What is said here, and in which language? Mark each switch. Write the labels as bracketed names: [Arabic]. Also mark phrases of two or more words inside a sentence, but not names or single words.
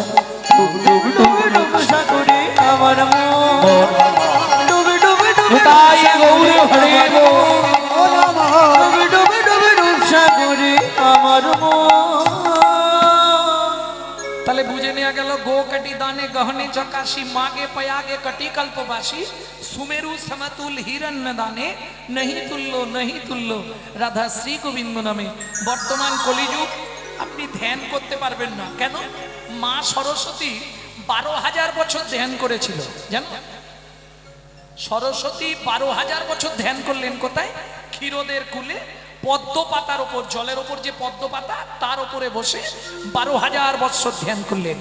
[Bangla] ডুব ডুব ডুব ডুব সাগরে আমার মন, ডুবে ডুবে ডুবে তাই গৌর হরি বল। ডুবে ডুবে ডুবে ডুব সাগরে আমার মন। তাহলে বুঝে নেওয়া গেল, [Sanskrit] গো कटी दाने गहने चकाशी मागे पयागे कटी कल्पवासी सुमेरु समतुल हिरण्य दाने नहीं तुल्लो राधा श्री गोविंद नामे। [Bangla] বর্তমান কলিযুগ, আপনি ধ্যান করতে পারবেন না। কেন? মা সরস্বতী 12,000 বছর ধ্যান করেছিল জানো? সরস্বতী 12,000 বছর ধ্যান করলেন কোথায়? ক্ষীরোদের কুলে পদ্ম পাতার ওপর, জলের ওপর যে পদ্ম পাতা তার উপরে বসে 12,000 বছর ধ্যান করলেন।